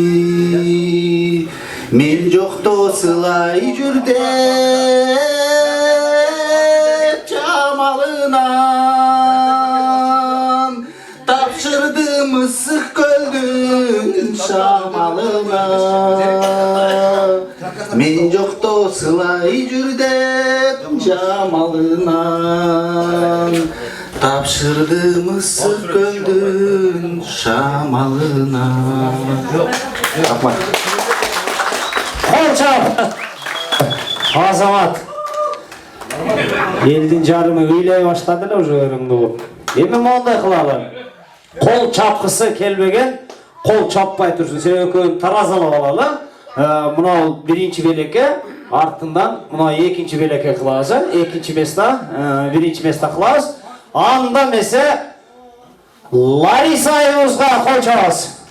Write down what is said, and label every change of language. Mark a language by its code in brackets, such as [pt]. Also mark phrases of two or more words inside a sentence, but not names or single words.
[ky] Мен жокто сылай жүр деп чамалынан тапшырдым ысык көлдүн шамалына. Мен жокто сылай жүр деп жамалынан тапшырдым ысык көлдүн шамалына. Қол чап. Азамат. Елдің жарымы үйлей баштады эле уже өрүңдү болуп. Эми мондай кылалы. Қол чапкысы келбеген, қол чаппай турсун. Сен экөөнү таразалап алалы. Мына биринчи белекке, артынан мына экинчи белекке кылабыз. Экинчи места, биринчи места кылабыз. Анда месе Лариса айыбызга қол чабабыз.